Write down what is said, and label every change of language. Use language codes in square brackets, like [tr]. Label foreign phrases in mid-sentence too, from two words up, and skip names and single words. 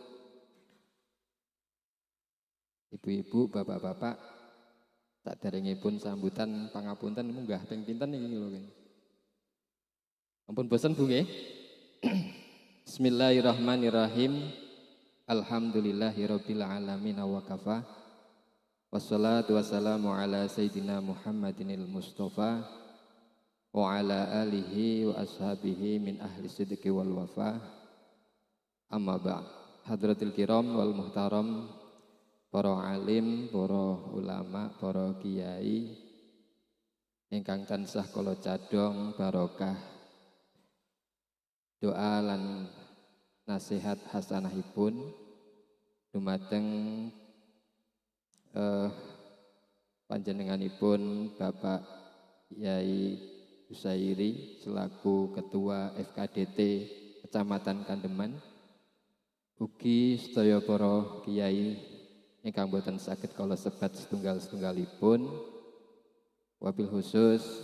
[jv] Ibu-ibu, bapak-bapak, saderengipun sambutan pangapunten munggah ping pinten niki lho. Ampun bosen Bu nggih. [ar] بسم الله الرحمن الرحيم. الحمد لله رب العالمين وكفى. والصلاة والسلام على سيدنا محمد المصطفى وعلى آله وأصحابه من أهل الصدق والوفا. أما بعد. حضرات الكرام والمحترم, [jv] para alim, para ulama, para kiai ingkang tansah kula cadhong barokah doa lan nasihat hasanahipun dumateng panjenenganipun Bapak Yai Husairi selaku Ketua FKDT Kecamatan Kandeman, ugi sedaya para kiai ingkang boten saged kala sebat setunggal-setunggalipun, [ar] وبالخصوص